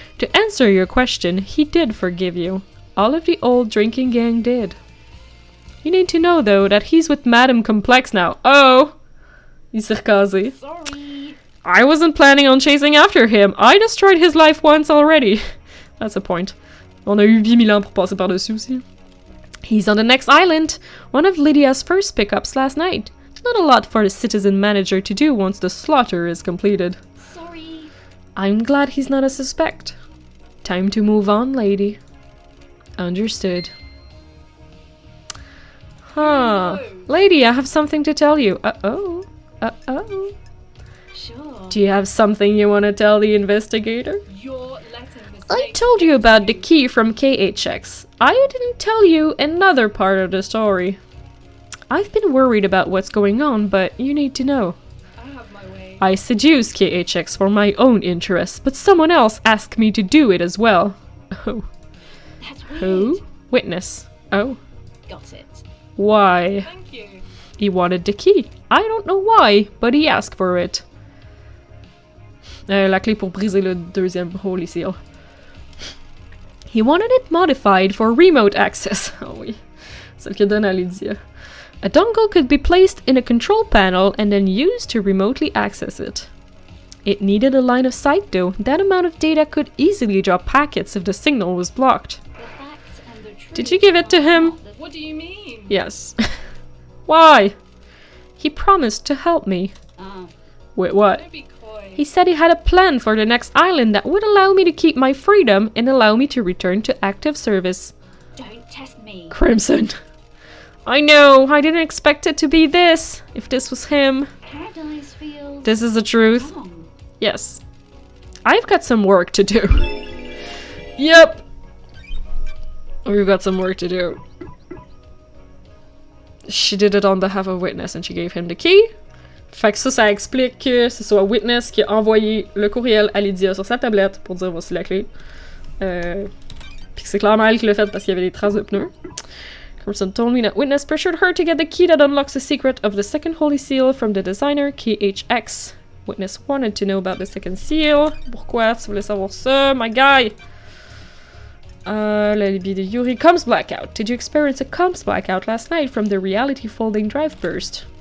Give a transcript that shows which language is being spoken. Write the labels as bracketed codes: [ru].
[en] To answer your question, he did forgive you. All of the old drinking gang did. You need to know, though, that he's with Madame Complex now. [fr] Oh! Il s'est recasé. [en] Sorry. I wasn't planning on chasing after him. I destroyed his life once already. That's a point. [fr] On a eu 8000 ans pour passer par-dessus aussi. [en] He's on the next island. One of Lydia's first pickups last night. Not a lot for the citizen manager to do once the slaughter is completed. Sorry. I'm glad he's not a suspect. Time to move on, lady. Understood. Huh. Lady, I have something to tell you. Uh-oh. Uh-oh. Sure. Do you have something you want to tell the investigator? You're letting this I make told you sense about to the key from KHX. I didn't tell you another part of the story. I've been worried about what's going on, but you need to know. I have my way. I seduced KHX for my own interests, but someone else asked me to do it as well. Oh. That's weird. Who? Witness. Oh. Got it. Why? Thank you. He wanted the key. I don't know why, but he asked for it. [fr] La clé pour briser le deuxième holy seal. [en] He wanted it modified for remote access. [fr] Oh oui. Celle que donne à Lydia. [en] A dongle could be placed in a control panel and then used to remotely access it. It needed a line of sight though. That amount of data could easily drop packets if the signal was blocked. The facts and the truth. Did you give it to him? What do you mean? Yes. Why? He promised to help me. Ah, Wait, what? Don't be coy. He said he had a plan for the next island that would allow me to keep my freedom and allow me to return to active service. don't test me. Crimson. I know, I didn't expect it to be this. If this was him. Paradise feels This is the truth. wrong. Yes. I've got some work to do. Yep. We've got some work to do. She did it on behalf of Witness and she gave him the key. [fr] Fait que ça explique que ce soit Witness qui a envoyé le courriel à Lydia sur sa tablette pour dire voici la clé. Puis que c'est clairement elle qui l'a fait parce qu'il y avait des traces de pneus. [en] Crimson told me that Witness pressured her to get the key that unlocks the secret of the second holy seal from the designer KHX. Witness wanted to know about the second seal. [fr] Pourquoi tu voulais savoir ça, [en] my guy? [fr] La Libye de Yuri. [en] Comms blackout. Did you experience a comms blackout last night from the reality folding drive burst?